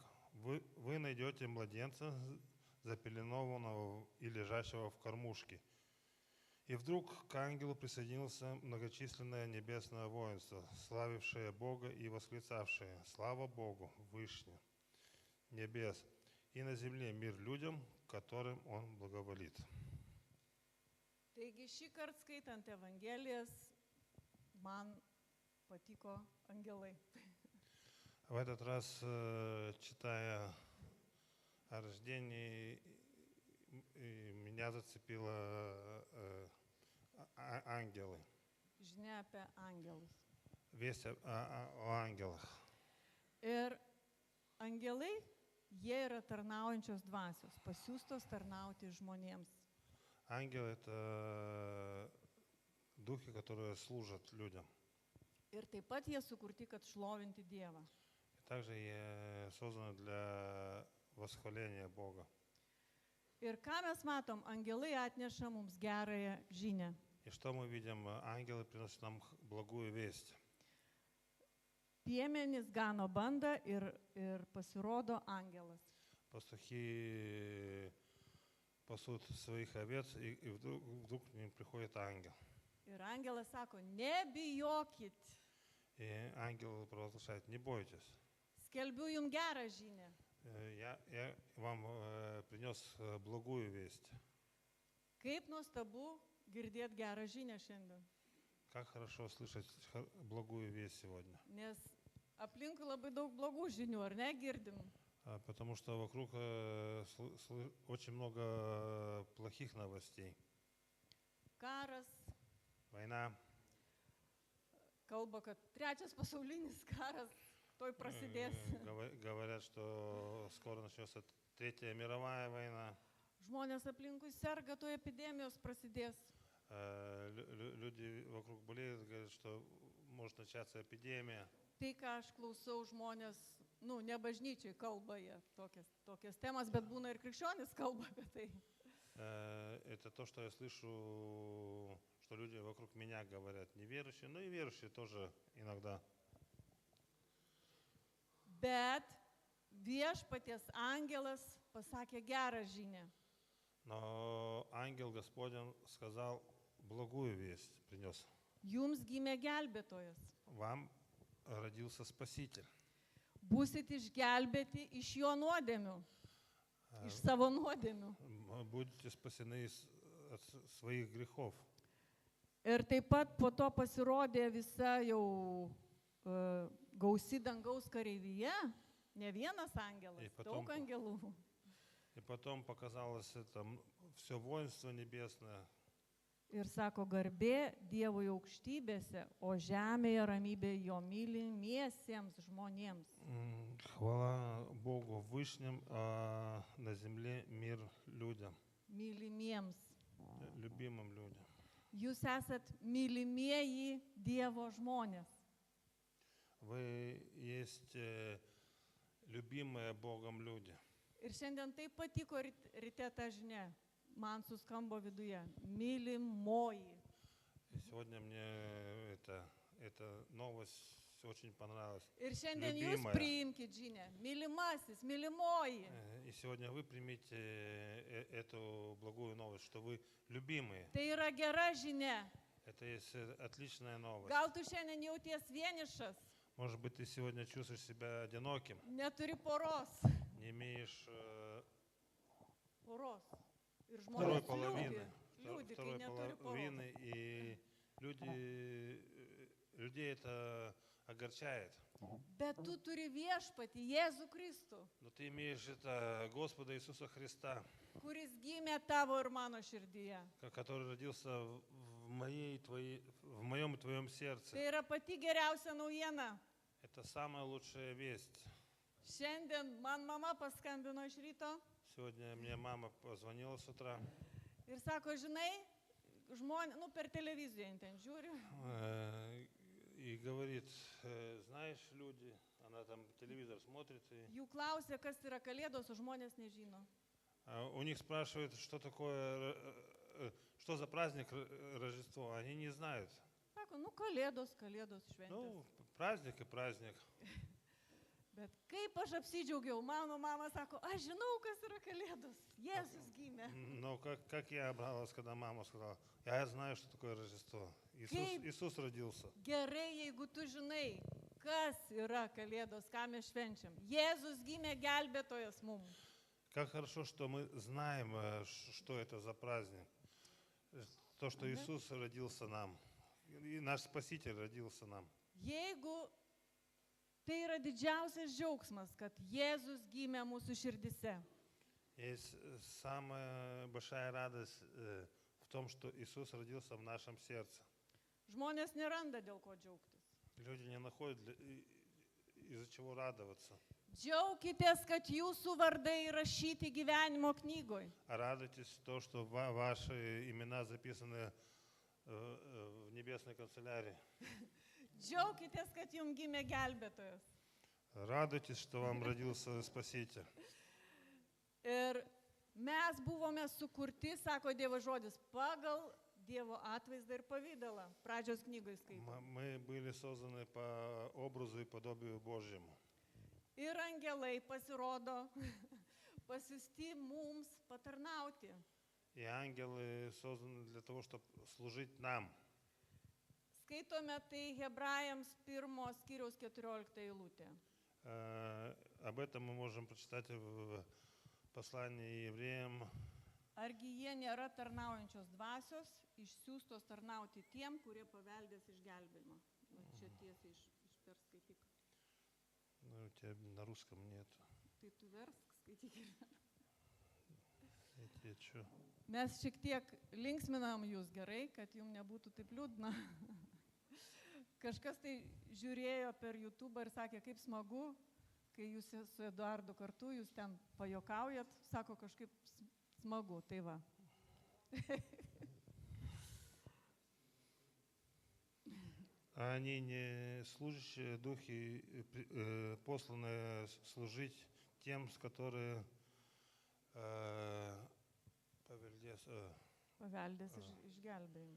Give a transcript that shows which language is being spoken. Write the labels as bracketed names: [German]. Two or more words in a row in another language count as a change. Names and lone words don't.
[Russian] Вы найдете младенца, запеленованного и лежащего в кормушке. И вдруг к ангелу присоединился многочисленное небесное воинство, славившее Бога и восклицавшее: «Слава Богу, Вышне, небес, и на земле мир людям, которым Он благоволит». [Lithuanian] Taigi šį kartą skaitant Evangelijas, man patiko angelai. [Russian] В этот раз, читая о рождении, меня зацепило ангелы, [Lithuanian] Žinia apie angelus. [Russian] весть о ангелах. [Lithuanian] Ir angelai, jie yra tarnaujančios dvasios, pasiųstos tarnauti žmonėms. [Russian] Ангелы — это духи, которые служат людям. [Lithuanian] Ir taip pat jie sukurti, kad šlovinti Dievą. [Russian] И также созданы для восхваления Бога. [Lithuanian] Ir ką mes matom, angelai atneša mums gerąją žinią. [Russian] И что мы видим? Ангелы приносят нам благую весть. [Lithuanian] Piemenys gano bandą ir pasirodo angelas. [Russian] Пастухи пасут своих овец, и вдруг к ним приходит ангел. [Lithuanian] Ir angelas sako, nebijokit, [Russian] И ангел провозглашает: не бойтесь. [Lithuanian] skelbiu jums gerą žinią. [Russian] Я вам принес благую весть. [Lithuanian] Kaip nuostabu girdėti gerą žinią šiandien. [Russian] Как хорошо слышать благую весть сегодня. [Lithuanian] Nes aplinkui labai daug blogų žinių, ar ne, girdim? [Russian] Потому что вокруг очень много плохих новостей. [Lithuanian] Karas, [Russian] Война. [Lithuanian] kalba, kad trečias pasaulinis karas toj prasidės. [Russian] Говорят, что скоро начнется Третья мировая война. [Lithuanian] Žmonės aplinkui serga, toj epidemijos prasidės. [Russian] Люди вокруг болеют, говорят, что может начаться эпидемия. [Lithuanian] Tai, ką aš klausau, žmonės, ne bažnyčiai kalba jie tokias temas, bet būna ir krikščionis kalba apie tai. [Russian] Это то, что я слышу, что люди вокруг меня говорят, неверующие, но и верующие тоже иногда. [Lithuanian] Bet viešpaties angelas pasakė gerą žinią. [Russian] Но ангел Господень сказал, благую весть принес. [Lithuanian] Jums gimė gelbėtojas. [Russian] Вам родился Спаситель. [Lithuanian] Būsit išgelbėti iš jo nuodėmių, iš savo nuodėmių. [Russian] Будете спасены от своих грехов. [Lithuanian] Ir taip pat po to pasirodė visa jau gausi dangaus kareivyje, ne vienas angelas, daug angelų. [Russian] И потом показалось это все воинство небесное. [Lithuanian] Ir sako, garbė Dievui aukštybėse, o žemėje ramybė jo mylimiesiems žmonėms. [Russian] Хвала Богу Вышним, а на земле мир людям. [Lithuanian] Mylimiems. [Russian] Любимым людям. [Lithuanian] Jūs esat mylimieji Dievo žmonės. [Russian] Вы есть любимые Богом люди. [Lithuanian] Ir šiandien taip patiko ryte ta žinia. Man suskambo viduje. Mylimoji. [Russian] И сегодня мне эта новость очень понравилась. [Lithuanian] Ir šiandien jūs priimkite žinią. Mylimasis, mylimoji. [Russian] И сегодня вы примите эту благую новость, что вы любимые. [Lithuanian] Tai yra gera žinia. [Russian] Это есть отличная новость. [Lithuanian] Gal tu šiandien jauties vienišas? [Russian] Может быть, ты сегодня чувствуешь себя одиноким, [Lithuanian] Neturi poros. [Russian] не имеешь [Lithuanian] Poros. Ir [Russian] второй [Lithuanian] žmonės [Russian] половины, [Lithuanian] liūdi, kai [Russian] второй [Lithuanian] neturi [Russian] половины, [Lithuanian] poros. [Russian] и людей это огорчает. [Lithuanian] Bet tu turi viešpatį Jėzų Kristų, [Russian] Но ты имеешь это Господа Иисуса Христа, [Lithuanian] kuris gimė tavo ir mano širdyje. [Russian] который родился в моем и твоем сердце. [Lithuanian] Tai yra pati geriausia naujiena. [Russian] Это самая лучшая весть. [Lithuanian] Šiandien man mama paskambino iš ryto [Russian] Сегодня мне мама позвонила с утра [Lithuanian] ir sako, žinai, žmonės, per televiziją ten žiūri. [Russian] И говорит, знаешь, люди, она там телевизор смотрит, [Lithuanian] Jų klausia, kas yra kalėdos, o žmonės nežino. [Russian] у них спрашивают, что такое, что за праздник Рождество, они не знают. [Lithuanian] Sako, kalėdos, šventės. [Russian] Праздник и праздник. [Lithuanian] Bet kaip aš apsidžiaugiau, mano mama sako, aš žinau, kas yra Kalėdos. Jėzus gimė. [Russian] Но как я обрадовался, когда мама сказала, я знаю, что такое Рождество. [Lithuanian] Kaip? [Russian] Иисус родился. [Lithuanian] Gerai, jeigu tu žinai, kas yra Kalėdos, ką mes švenčiam. Jėzus gimė gelbėtojas mums. [Russian] Как хорошо, что мы знаем, что это за праздник. То, что Иисус родился нам. И наш Спаситель родился нам. [Lithuanian] Jeigu tai yra didžiausias džiaugsmas, kad Jėzus gimė mūsų širdise. [Russian] Есть самая большая радость в том, что Иисус родился в нашем сердце. [Lithuanian] Žmonės neranda dėl ko džiaugtis. [Russian] Люди не находят из-за чего радоваться. [Lithuanian] Džiaukitės, kad jūsų vardai įrašyti gyvenimo knygoje. [Russian] А радуйтесь то, что ваши имена записаны в небесной канцелярии. [Lithuanian] Džiaukitės, kad jums gimė gelbėtojas. [Russian] Радуйтесь, что вам родился Спаситель. [Lithuanian] Ir mes buvome sukurti, sako Dievo žodis, pagal Dievo atvaizdą ir pavydalą. Pradžios knygoje skaitome. [Russian] Мы были созданы по образу и подобию Божьему. [Lithuanian] Ir angelai pasirodo, pasiųsti mums patarnauti. [Russian] И ангелы созданы для того, чтобы служить нам. [Lithuanian] Skaitome tai Hebrajams 1 skyriaus 14 eilutė. Об этом мы можем прочитать в послании евреям. Argi jie nėra tarnaujančios dvasios, išsiųstos tarnauti tiem, kurie paveldės išgelbėjimą. Čia tiesiai perskaityk. [Russian] Ну, у тебя на русском нет. [Lithuanian] Tai tu versk, skaityk. [Russian] Что? [Lithuanian] Mes šiek tiek linksminam jūs gerai, kad jums nebūtų taip liūdna. Kažkas tai žiūrėjo per YouTube ir sakė, kaip smagu, kai jūs su Eduardu kartu, jūs ten pajokaujat, sako kažkaip smagu, tai va. [Russian] Они не служащие духи, посланы служить тем, которые [Lithuanian] Paveldės išgelbėjimą.